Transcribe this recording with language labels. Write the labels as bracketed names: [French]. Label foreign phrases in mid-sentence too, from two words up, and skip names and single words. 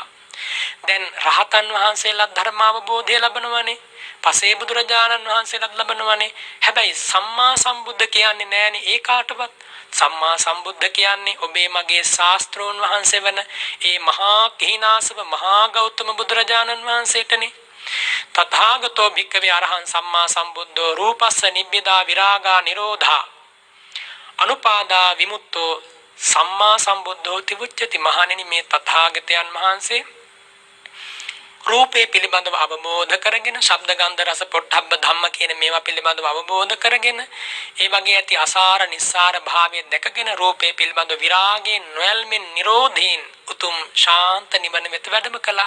[Sinhala] දැන් රහතන් වහන්සේලා ධර්ම අවබෝධය ලබනවනේ. පසේ බුදුරජාණන් වහන්සේලාත් ලබනවනේ. හැබැයි සම්මා සම්බුද්ධ කියන්නේ නෑනේ ඒ කාටවත්. සම්මා සම්බුද්ධ කියන්නේ ඔබේ මගේ ශාස්ත්‍රෝන් වහන්සේ වන ඒ මහා කිහිනාසව මහා ගෞතම බුදුරජාණන් වහන්සේටනේ. [Pali] තථාගතෝ භික්ඛවේ අරහං සම්මා සම්බුද්ධෝ රූපස්ස නිබ්බිදා විරාගා නිරෝධා අනුපාදා විමුක්තෝ සම්මා සම්බුද්ධෝ තිවුච්චති. [Sinhala] මහණෙනි මේ තථාගතයන් වහන්සේ රූපේ පිළිබඳව අවබෝධ කරගෙන ශබ්ද ගන්ධ රස පොට්ටබ්බ ධම්ම කියන මේවා පිළිබඳව අවබෝධ කරගෙන ඒ වගේ ඇති අසාර නිස්සාර භාවය දැකගෙන රූපේ පිළිබඳව විරාගයෙන් නොයල්මින් නිරෝධයෙන් උතුම් ශාන්ත නිවන වෙත වැඩම කළා.